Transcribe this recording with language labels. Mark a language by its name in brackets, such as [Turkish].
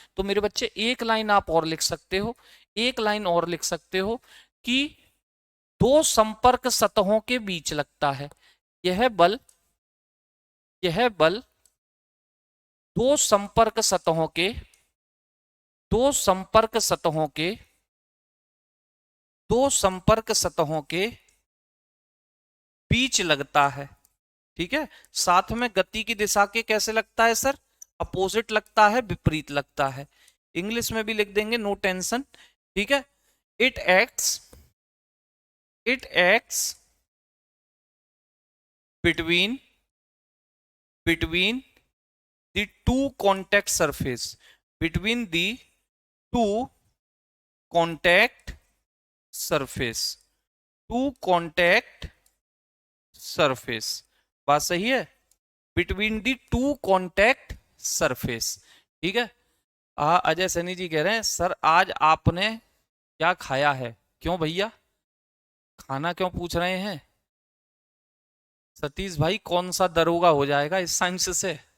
[Hindi] तो मेरे बच्चे एक लाइन आप और लिख सकते हो, एक लाइन और लिख सकते हो कि दो संपर्क सतहों के बीच लगता है यह बल, यह बल दो संपर्क सतहों के, दो संपर्क सतहों के, दो संपर्क सतहों के बीच लगता है, ठीक है। साथ में गति की दिशा के कैसे लगता है सर? अपोजिट लगता है, विपरीत लगता है। इंग्लिश में भी लिख देंगे, [English] no tension, [Hindi] ठीक है। [English] it acts, it acts between, between the two contact surface, between the two contact surface, two contact surface, [Hindi] बात सही है? [English] between the two contact surface, [Hindi] ठीक है। अजय सैनी जी कह रहे हैं सर आज आपने क्या खाया है? क्यों भैया, खाना क्यों पूछ रहे हैं? सतीश भाई कौन सा दरोगा हो जाएगा इस साइंस से?